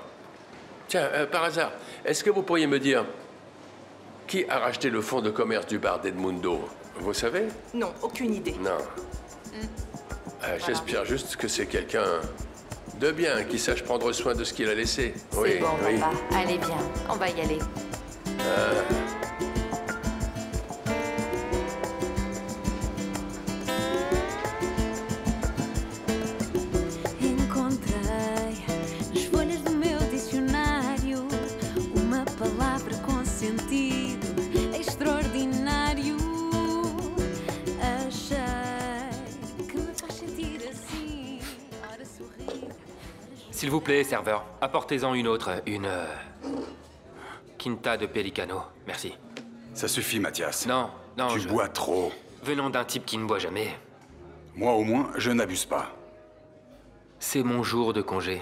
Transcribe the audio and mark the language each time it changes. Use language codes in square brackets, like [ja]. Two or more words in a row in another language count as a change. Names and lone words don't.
[fr] Tiens, par hasard, est-ce que vous pourriez me dire qui a racheté le fonds de commerce du bar d'Edmundo? Vous savez? Non, aucune idée. Non. J'espère juste que c'est quelqu'un de bien qui sache prendre soin de ce qu'il a laissé. C'est bon, papa. Allez, viens, on va y aller. [pt] Encontrei nas folhas do meu dicionário uma palavra com sentido extraordinário. Achei que me faz sentir assim. Ora sorrir. [fr] S'il vous plaît, serveur, apportez-en une autre. Une... Quinta de Pelicano. Merci. Ça suffit, Mathias. Non, non, Tu bois trop. Venant d'un type qui ne boit jamais. Moi, au moins, je n'abuse pas. C'est mon jour de congé.